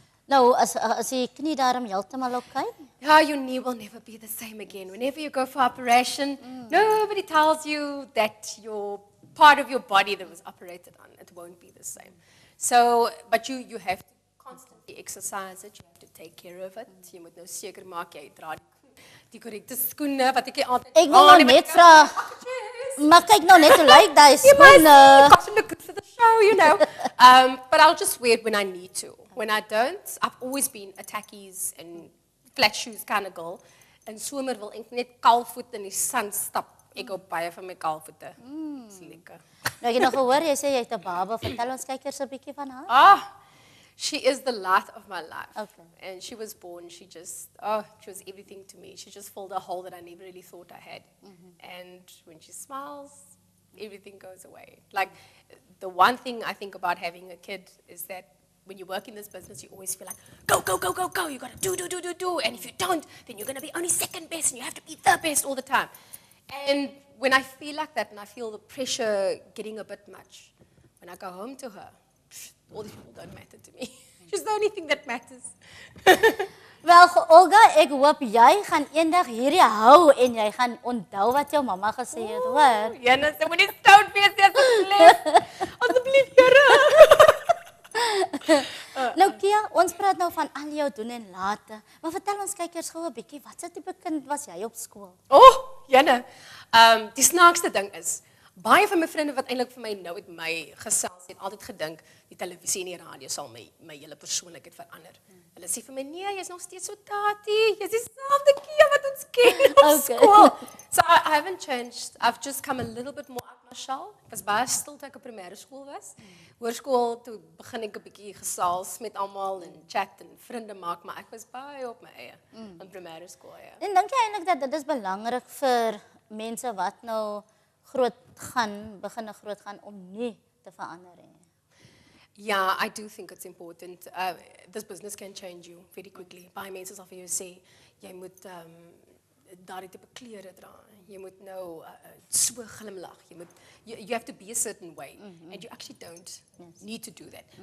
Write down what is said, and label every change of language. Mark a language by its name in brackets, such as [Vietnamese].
[Afrikaans] Nou, as die knie daarom heeltemal okay? [English] Yeah, your knee will never be the same again. Whenever you go for operation, nobody tells you that your part of your body that was operated on, it won't be the same. So, but you have to constantly exercise it. You have to take care of it. [Afrikaans] Jy moet nou seker maak jy dra die korrekte skoene wat ek altyd Ek wil nou net vra. Maar kyk nou net hoe lyk daai skoene. [English] Got to look good for the show, you know. But I'll just wear it when I need to. When I don't, I've always been a tackies and flat shoes kind of girl. [Afrikaans] En somer wil ek net kaalvoet in die son stap. Ek op baie van my kaalvoete. Dis lekker. Nou ek het nog gehoor jy sê jy het 'n baba. Vertel ons kykers 'n bietjie van haar. [English] She is the light of my life. Okay. And she was born, she was everything to me. She just filled a hole that I never really thought I had. And when she smiles, everything goes away. Like, the one thing I think about having a kid is that when you work in this business, you always feel like, go, go, go, go, go. You got to do. And if you don't, then you're going to be only second best and you have to be the best all the time. And when I feel like that and I feel the pressure getting a bit much, when I go home to her, all these people don't matter to me. She's the only thing that matters. [Afrikaans] Wel, Olga, ek hoop jy gaan eendag hierdie hou en jy gaan onthou wat jou mamma gesê het, hoor? Jana, sy moenie stout wees asseblief. Asseblief, Here. Nou Kia, ons praat nou van al jou doen en late. Maar vertel ons kykers gou 'n bietjie, wat se tipe kind was jy op skool? Jana. Die snaakste ding is, baie van my vriende wat eintlik vir my nou met my gesels het altyd gedink die televisie en die radio sal my hele persoonlikheid verander. Hulle sê vir my nee, jy's nog steeds so tatie. Jy's dieselfde Kia wat ons ken op skool. [English] So I haven't changed. I've just come a little bit more out my shell. [Afrikaans] Ek was baie stil toe ek op primêre skool was. Hoërskool toe begin ek 'n bietjie gesels met almal en chat en vriende maak, maar ek was baie op my eie in primêre skool, ja. En dink jy eintlik dat dit is belangrik vir mense wat nou begin groot gaan om nie te verander nie. [English] Yeah, I do think it's important. This business can change you very quickly. [Afrikaans] Baie mense sal vir jou sê, jy moet daardie tipe klere dra. Jy moet nou so glimlag. [English] You have to be a certain way, and you actually don't need to do that.